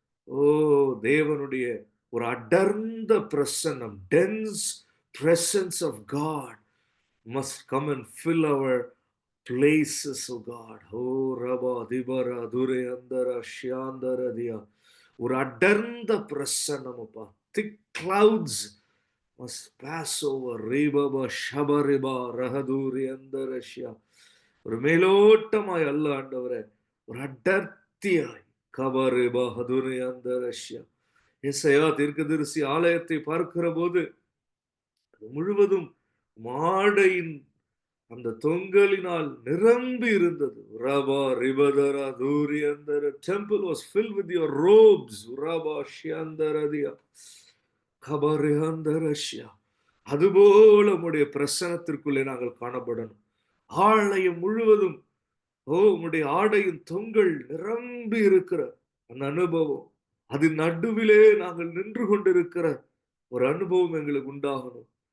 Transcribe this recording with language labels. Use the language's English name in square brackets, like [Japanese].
[Tamil] ஓ, தேவனுடைய ஒரு அடர்ந்த பிரசன்னம், tense [English] presence of God must come and fill our places, oh God. Oh, Rabba Dibara Dure Andara Shyandara Dia. [Tamil] ஒரு அடர்ந்த பிரசன்னம் அப்பா. [English] Thick clouds must pass over. Rebaba Shabariba Rahaduri Andarashya. [Tamil] ஒரு மேலோட்டமாய் அல்ல ஆண்டவரே, ஒரு அடர்த்தியாய். கபரிபா ஹதுரி அந்தரஷ்யா. எசையா தீர்க்கதரிசி ஆலயத்தை பார்க்கிற போது முழுவதும் மாடையின் அந்த தொங்கலினால் நிரம்பி இருந்தது. ரபா ரிபதரா தூரி அந்தர. [English] Temple was filled with your robes. ரபா ஷியந்தரதியா கபரிஹந்தரஷ்யா. [Tamil] அதுபோல உம்முடைய பிரசனத்திற்குள்ளே நாங்கள் காணப்படணும். ஆலயம் முழுவதும் உம்முடைய ஆடையின் தொங்கல் நிரம்பி இருக்கிற அந்த அனுபவம், அது நடுவிலே நாங்கள் நின்று கொண்டிருக்கிற ஒரு அனுபவம் எங்களுக்கு உண்டாகணும்.